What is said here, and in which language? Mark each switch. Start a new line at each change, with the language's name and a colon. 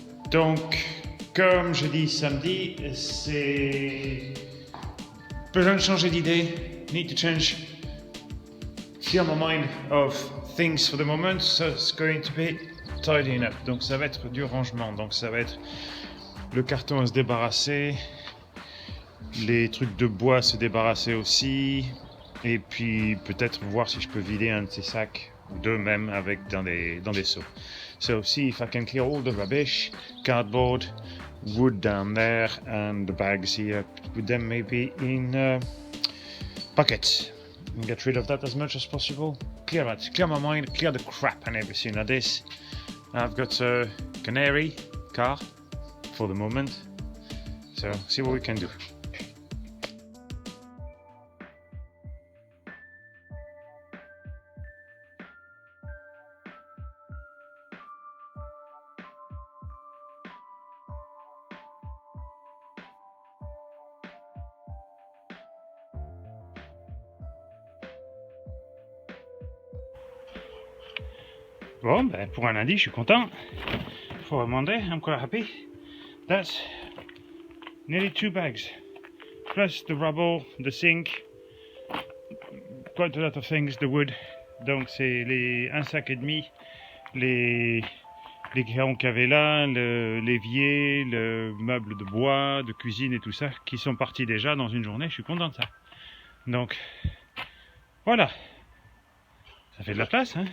French: Donc, comme je dis samedi, c'est besoin de changer d'idée.
English: Need to change. Clear my mind of things for the moment. So it's going to be tidying up.
French: Donc, ça va être du rangement. Donc, ça va être le carton à se débarrasser, les trucs de bois à se débarrasser aussi, et puis peut-être voir si je peux vider un de ces sacs. Deux même avec dans des seaux.
English: So see if I can clear all the rubbish, cardboard, wood down there, and the bags here. Put them maybe in buckets. And get rid of that as much as possible. Clear my mind, clear the crap and everything like this. I've got a canary car for the moment. So see what we can do.
French: Bon, ben, pour un lundi, je suis content.
English: For a Monday, I'm quite happy. That's nearly 2 bags. Plus the rubble, the sink, quite a lot of things, the wood.
French: Donc c'est un sac et demi, les crayons qu'il y avait là, l'évier, le meuble de bois, de cuisine et tout ça, qui sont partis déjà dans une journée. Je suis content de ça. Donc, voilà. Ça fait de la place, hein.